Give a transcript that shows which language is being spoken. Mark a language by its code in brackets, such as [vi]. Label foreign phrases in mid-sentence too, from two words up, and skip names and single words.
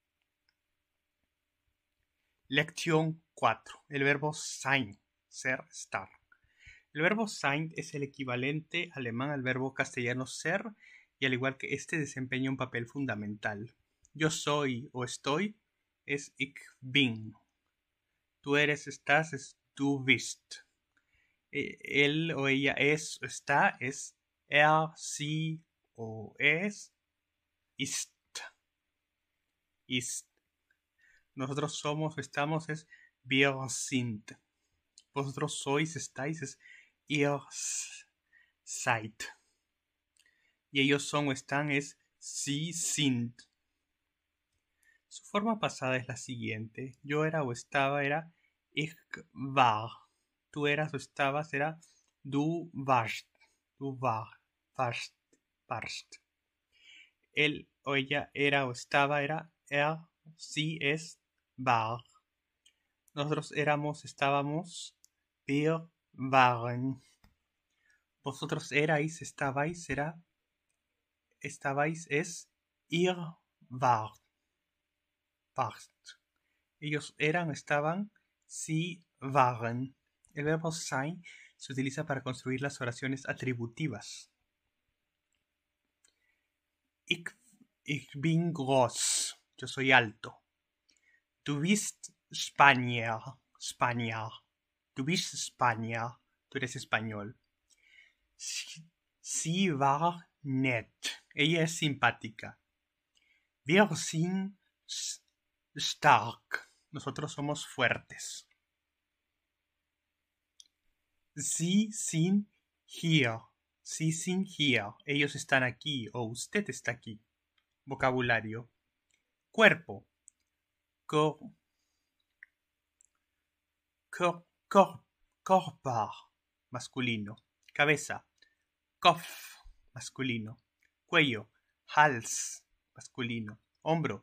[es] Lección 4. El verbo sein. Ser, estar. El verbo sein es el equivalente alemán al verbo castellano ser, y al igual que este desempeña un papel fundamental. Yo soy o estoy es [de] ich bin. [es] Tú eres, estás es [de] du bist. [es] Él o ella es o está es sie o [de] es ist. [es] Ist. Nosotros somos o estamos es [de] wir sind. [es] Vosotros sois, estáis es [de] ihr seid. [es] Y ellos son o están es [de] sie sind. [es] Su forma pasada es la siguiente. Yo era o estaba era [de] ich war. [es] Tú eras o estabas era [de] du warst. Du warst. [es] Él o ella era o estaba era [de] sie es war. [es] Nosotros éramos, estábamos, [de] wir waren. [es] Vosotros erais, estabais, estabais es [de] ihr wart. [es] Ellos eran, estaban, [de] sie waren. [es] El verbo sein se utiliza para construir las oraciones atributivas. [de] Ich bin groß. [es] Yo soy alto. [de] Du bist Spanier. Du bist Spanier. [es] Tú eres español. [de] Sie war nett. [es] Ella es simpática. [de] Wir sind stark. [es] Nosotros somos fuertes. [de] Sie sind hier. Sie sind hier. [es] Ellos están aquí o usted está aquí. Vocabulario. Cuerpo. Körper. Masculino. Cabeza. Kopf. Masculino. Cuello. Hals. Masculino. Hombro.